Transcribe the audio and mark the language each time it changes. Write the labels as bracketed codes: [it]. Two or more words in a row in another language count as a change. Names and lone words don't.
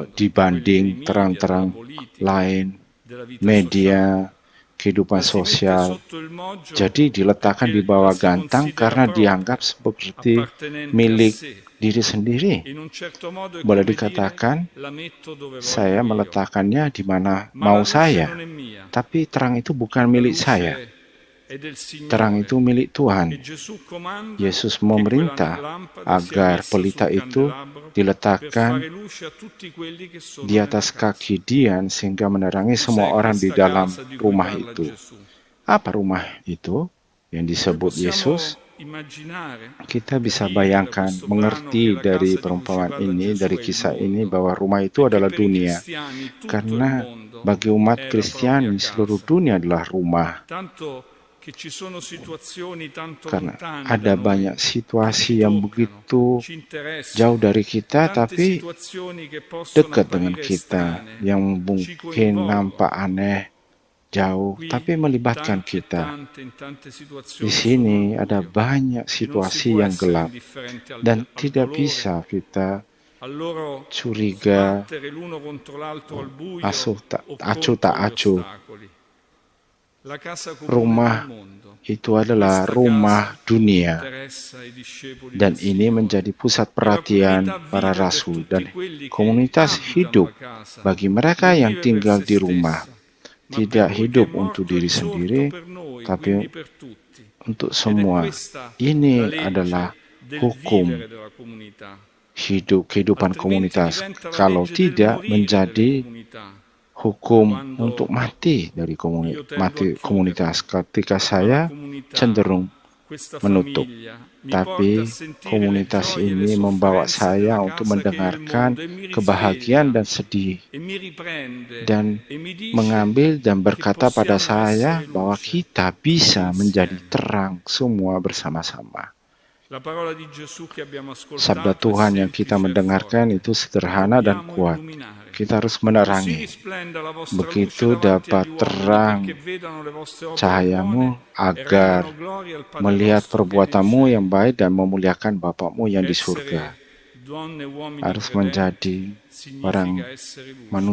[it] mondo, quelli dei [id] dibanding [it] media, della [id] terang-terang [it] politica, [id] lain, [it] della vita sociale. [id] media, kehidupan [it] La si mette [id] sosial. [it] sotto il moggio [id] Jadi diletakkan di [it] perché la [id] bawah [it] si [id] gantang [it] considera [id] karena dianggap [it] propria, [id] seperti [it] appartenente a [id] milik [it] sé. [id] diri sendiri. [it] In un certo modo è [id] Boleh [it] come dire [id] dikatakan [it] la metto dove [id] saya [it] voglio io. [id] meletakkannya di mana [it] Ma [id] mau [it] la luce [id] saya. [it] non è mia, [id] Tapi terang itu bukan [it] La [id] milik saya. [it] luce è del [id] Terang [it] Signore [id] itu milik Tuhan. [it] e Gesù comanda [id] Yesus [it] che quella [id] memerintah [it] lampada sia [id] agar [it] messa [id] pelita [it] sul [id] itu [it] candelabro per [id] diletakkan [it] fare luce a tutti quelli che sono [id] di [it] nella [id] atas [it] casa. [id] kaki Dian sehingga menerangi semua [it] Cos'è [id] orang di [it] questa [id] dalam [it] casa di cui [id] rumah [it] parla [id] itu. [it] Gesù? [id] Apa rumah itu yang [it] Noi [id] disebut Yesus? [it] possiamo immaginare, [id] Kita bisa [it] capire da [id] bayangkan, [it] questo brano che [id] mengerti [it] la [id] dari [it] casa di cui ci [id] perumpamaan [it] parla [id] ini, [it] Gesù [id] dari [it] è il [id] kisah ini, [it] mondo, [id] bahwa rumah itu [it] perché [id] adalah [it] per i [id] dunia. [it] cristiani tutto il [id] Karena [it] mondo [id] bagi umat [it] è la propria [id] Kristiani, seluruh [it] casa. [id] dunia adalah rumah. [it] Tanto che ci sono situazioni tanto [id] Karena [it] lontane da [id] ada [it] noi [id] banyak [it] che ci [id] situasi yang [it] toccano, [id] begitu [it] ci [id] jauh [it] interessano, [id] dari kita, [it] tante [id] tapi [it] situazioni che possono [id] dekat dengan [it] apparire [id] kita, [it] estranee, [id] yang [it] ci [id] mungkin nampak [it] coinvolgono. [id] aneh, jauh, [it] Qui [id] tapi melibatkan [it] tanti e [id] kita. [it] tante in tante [id] Di [it] situazioni sono al [id] sini ada [it] buio [id] banyak [it] e non si [id] situasi [it] può [id] yang [it] essere [id] gelap [it] indifferenti [id] dan [it] al [id] tidak [it] dolore, [id] bisa kita [it] al loro [id] curiga, [it] sbattere l'uno contro l'altro al buio o [id] acuh tak [it] contro gli [id] acuh. [it] ostacoli. La casa comune del [id] Rumah [it] mondo. [id] itu adalah [it] Questa casa [id] rumah dunia, [it] interessa i discepoli del [id] dan ini [it] Signore. [id] menjadi pusat [it] E la [id] perhatian [it] comunità [id] para [it] vive per [id] rasul [it] tutti [id] dan [it] quelli che [id] komunitas [it] abitano [id] hidup [it] la casa, [id] bagi mereka [it] non [id] yang [it] vive per [id] tinggal [it] se [id] di rumah. [it] stessa, ma per [id] Tidak [it] Lui che è [id] hidup untuk [it] morto e [id] diri [it] risorto [id] sendiri, [it] per noi, [id] tapi [it] quindi per tutti. [id] untuk [it] Ed è [id] semua. [it] questa la [id] Ini adalah [it] legge del [id] hukum [it] vivere della comunità. [id] kehidupan [it] Altrimenti [id] komunitas. [it] diventa la [id] Kalau [it] legge del [id] tidak, [it] morire delle [id] menjadi [it] comunità. [id] hukum untuk [it] Quando [id] mati dari [it] io tendo a [id] mati komunitas. [it] chiudermi, [id] Ketika [it] ma la [id] saya [it] comunità, [id] cenderung [it] questa [id] menutup, [it] famiglia, mi porta a [id] tapi [it] sentire le [id] komunitas [it] gioie e le [id] ini membawa [it] sofferenze [id] saya [it] della [id] untuk [it] casa che è il [id] mendengarkan [it] mondo e mi [id] kebahagiaan [it] risveglia [id] dan sedih, [it] e mi riprende [id] dan [it] e mi dice [id] mengambil dan [it] che [id] berkata pada [it] possiamo [id] saya [it] essere [id] bahwa [it] luce [id] kita [it] tutti [id] bisa menjadi [it] insieme. [id] terang semua bersama-sama. [it] La parola di Gesù che abbiamo [id] Sabda [it] ascoltato è [id] Tuhan yang kita [it] semplice e [id] mendengarkan [it] forte. [id] itu sederhana dan [it] Dobbiamo [id] kuat. [it] illuminare. [id] Kita harus [it] Così [id] menerangi. [it] risplenda la vostra luce [id] Begitu [it] davanti [id] dapat [it] agli uomini perché [id] terang [it] vedano le vostre opere buone [id] cahayamu [it] e rendano [id] agar [it] gloria al Padre [id] melihat [it] vostro che è nei [id] perbuatanmu yang [it] cieli. [id] baik dan memuliakan Bapakmu yang di surga. [it] Essere donne e uomini [id] Harus [it] credenti [id] menjadi orang [it] significa essere luce